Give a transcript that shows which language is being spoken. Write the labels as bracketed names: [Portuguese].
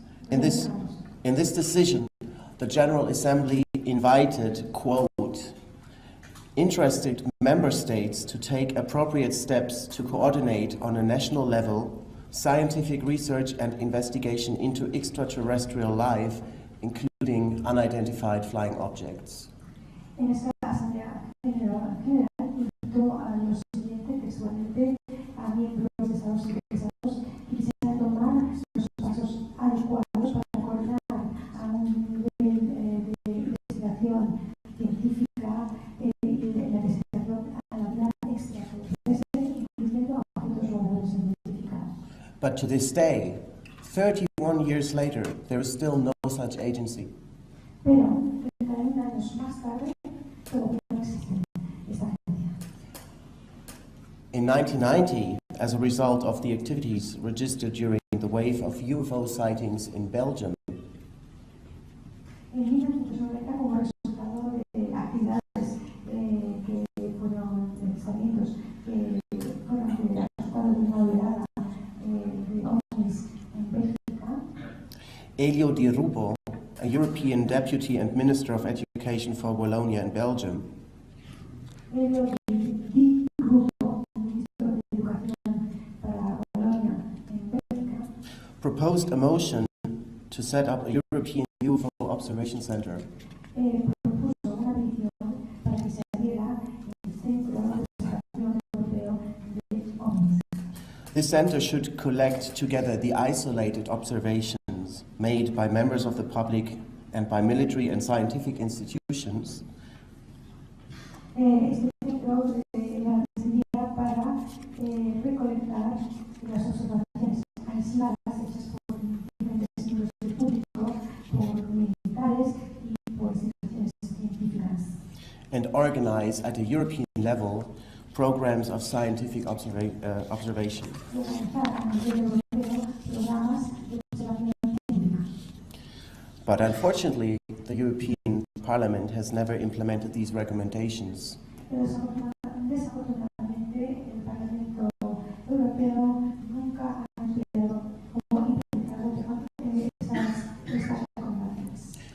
[English] In this decision, the General Assembly invited, quote, interested member states to take appropriate steps to coordinate on a national level scientific research and investigation into extraterrestrial life, including unidentified flying objects. [Spanish] En esta Asamblea General invitó a los siguientes textualmente a miembros de Estados interesados que quisieran tomar los pasos adecuados para coordinar a un nivel de investigación científica y de la investigación a la vida extraterrestre, incluyendo a objetos voladores no identificados. [English] But to this day, 31 years later, there is still no such agency. [Spanish] Pero 31 años más tarde, todavía no existe esta agencia. [English] In 1990, as a result of the activities registered during the wave of UFO sightings in Belgium, [Spanish] En 1990, como resultado de actividades que fueron avistamientos que fueron resultado de una oleada de ovnis en Bélgica, [English] Elio Di Rupo, a European Deputy and Minister of Education for Wallonia and Belgium, [Spanish] Elio Di Rupo, ministro de Educación para Wallonia en Bélgica, [English] proposed a motion to set up a European UFO Observation Center. [Spanish] Propuso una petición para que se abriera el Centro de Observación Europeo de OVNIs. [English] This center should collect together the isolated observations made by members of the public and by military and scientific institutions [Spanish] Este centro servía para recolectar las observaciones aisladas hechas por diferentes centros del público, por militares y por instituciones científicas. [English] and organize at a European level programs of scientific observation. [Spanish] Y organizar a nivel europeo programas de observación científica. [English] But unfortunately, the European Parliament has never implemented these recommendations. [Spanish] Pero desafortunadamente el Parlamento Europeo nunca ha empleado o implementado estas recomendaciones.